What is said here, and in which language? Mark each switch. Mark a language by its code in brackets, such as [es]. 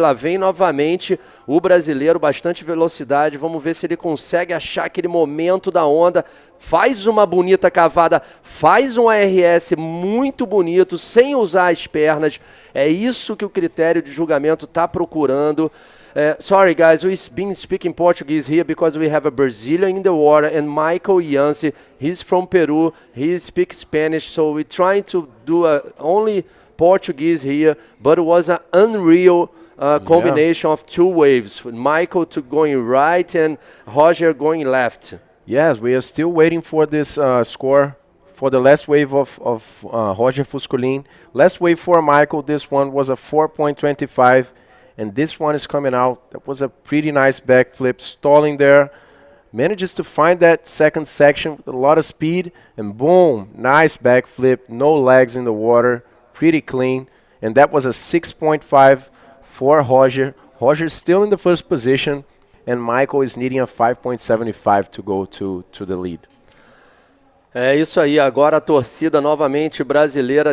[pt] E lá vem novamente o brasileiro, bastante velocidade. Vamos ver se ele consegue achar aquele momento da onda. Faz uma bonita cavada, faz um ARS muito bonito, sem usar as pernas. É isso que o critério de julgamento está procurando. [en] Sorry guys, we've been speaking Portuguese here because we have a Brazilian in the water, and Michael Jansi, he's from Peru, he speaks Spanish, so we're trying to do only Portuguese here, but it was an unreal combination of two waves. Michael going right and Roger going left. Yes, we are still waiting for this score for the last wave of Roger Fuscolin. Last wave for Michael, this one was a 4.25, and this one is coming out. That was a pretty nice backflip, stalling there. Manages to find that second section with a lot of speed, and boom, nice backflip, no legs in the water, pretty clean. And that was a 6.5 for Roger. Roger still in the first position, and Michael is needing a 5.75 to go to the lead. [pt] É isso aí, agora a torcida novamente brasileira.